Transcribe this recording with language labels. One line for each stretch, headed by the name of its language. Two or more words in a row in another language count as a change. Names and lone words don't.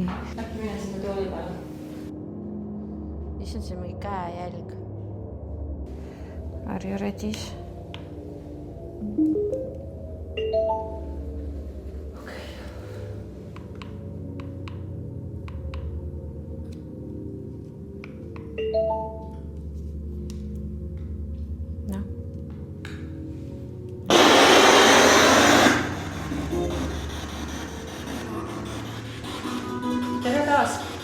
Estonian: Äkki mine sinna tooli peale. Issand, see on mingi käejälg.
English: Are you ready?
Estonian: Noh. Tere taas!